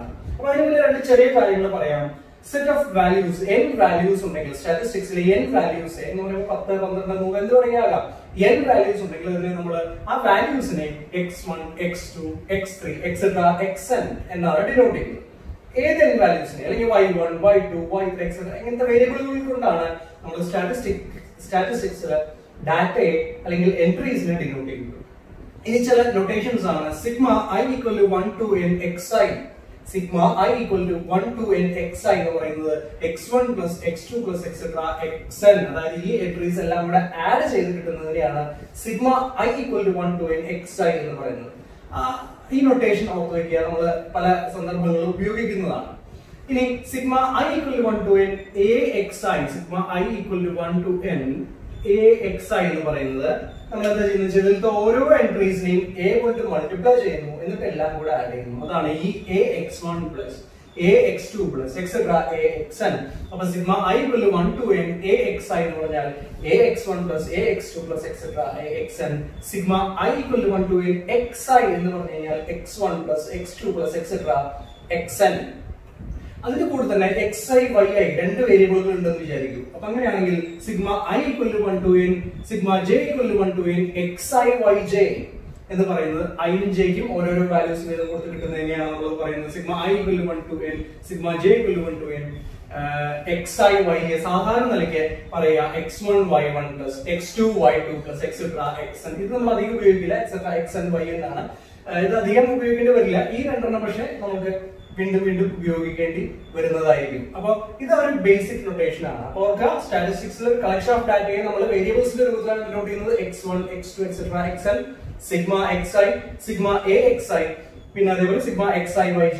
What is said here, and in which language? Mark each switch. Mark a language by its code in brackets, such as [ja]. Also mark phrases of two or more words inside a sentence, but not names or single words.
[ml] അപ്പൊ അതിനുള്ള 2 ചെറിയ കാര്യങ്ങൾ പറയാം. [en] set of values, [ml] n വാല്യൂസ് ഉണ്ടെങ്കിൽ സ്റ്റാറ്റിസ്റ്റിക്സിൽ n വാല്യൂസ് എന്ന് പറയുമ്പോൾ 10, 12, 100 എന്ത് തുടങ്ങിയാകാം. n വാല്യൂസ് ഉണ്ടെങ്കിൽ അതിന് നമ്മൾ ആ വാല്യൂസിനെ x1, x2, x3, etc. xn എന്നാണ് ഡിനോട്ട് ചെയ്യുന്നത്. ഏത് n വാല്യൂസിനെ, അല്ലെങ്കിൽ y1, y2, y3, etc. ഇങ്ങനത്തെ വേരിയബിളുകൾ കൊണ്ടാണ് നമ്മൾ സ്റ്റാറ്റിസ്റ്റിക്സിൽ ഡാറ്റയെ അല്ലെങ്കിൽ എൻട്രീസിനെ ഡിനോട്ട് ചെയ്യുന്നത്. ഇനി ചില നൊട്ടേഷൻസ് ആണ്. സിഗ്മ [en] i equal to 1 to n xi. [ml] സിഗ്മ [en] i equal to 1 to n xi [ml] എന്ന് പറയുന്നത് [en] x1 plus x2 plus etc. [ml] xn, അതായത് ഈ എൻട്രീസ് എല്ലാം കൂടെ ആഡ് ചെയ്ത് കിട്ടുന്നതിനെയാണ് സിഗ്മ [en] i equal to 1 to n xi [ml] എന്ന് പറയുന്നത്. ഈ നൊട്ടേഷൻ ഓർത്ത് വയ്ക്കുക, നമ്മൾ പല സന്ദർഭങ്ങളിലും ഉപയോഗിക്കുന്നതാണ്. ഇനി സിഗ്മ [en] i equal to 1 to n axi, [ml] സിഗ്മ [en] i equal to 1 to n axi [ml] എന്ന് പറയുന്നത് നമ്മൾ എന്താ ചെയ്യുന്നത്, ഇതിലത്തെ ഓരോ എൻട്രീസിനെയും a കൊണ്ട് മൾട്ടിപ്ലൈ ചെയ്യുന്നു, എന്നിട്ട് എല്ലാം കൂടെ ആഡ് ചെയ്യുന്നു. അതാണ് ഈ [en] ax1 plus ax2 plus etc. axn. [ml] അപ്പൊ സിഗ്മ [en] i equal to 1 to n axi [ml] എന്ന് പറഞ്ഞാൽ [en] ax1 plus ax2 plus etc. axn. [ml] സിഗ്മ [en] i equal to 1 to n xi [ml] എന്ന് പറഞ്ഞു കഴിഞ്ഞാൽ [en] x1 plus x2 plus etc. [ml] xn. അതിന്റെ കൂടെ തന്നെ xi yi 2 വേരിയബിളുകൾ ഉണ്ടെന്ന് വിചാരിക്കും. അപ്പൊ അങ്ങനെയാണെങ്കിൽ സിഗ്മ [en] i equal to 1 to n, [ml] സിഗ്മ [en] j equal to 1 to n xi yj [ml] എന്ന് പറയുന്നത് i നും j ക്കും ഓരോരോ വാല്യൂസ് വീതം കൊടുത്ത് കിട്ടുന്നതിനെയാണ് നമ്മൾ പറയുന്നത് സിഗ്മ [en] i equal to 1 to n, [ml] സിഗ്മ [en] j equal to 1 to n xi yj. [ml] സാധാരണ നിലയ്ക്ക് പറയാ [en] x1 y1 plus x2 y2 plus etc. [ml] xn. ഇത് നമ്മൾ അധികം ഉപയോഗിക്കില്ല, [en] etc. xn yn [ml] ആണ്. ഇത് അധികം ഉപയോഗിക്കേണ്ടി വരില്ല. ഈ 2 പക്ഷെ നമുക്ക് വീണ്ടും ഉപയോഗിക്കേണ്ടി വരുന്നതായിരിക്കും. അപ്പൊ ഇത് ഒരു [en] basic notation [ml] ആണ്. അപ്പൊ സ്റ്റാറ്റിസ്റ്റിക്സിൽ [en] collection of data [ml] നമ്മൾ വേരിയബിൾസിന്റെ രൂപത്തിലാണ് ഡിനോട്ട് ചെയ്യുന്നത്. x1, x2, etc. xn, സിഗ്മ xi, സിഗ്മ axi, പിന്നെ അതേപോലെ സിഗ്മ xi yj.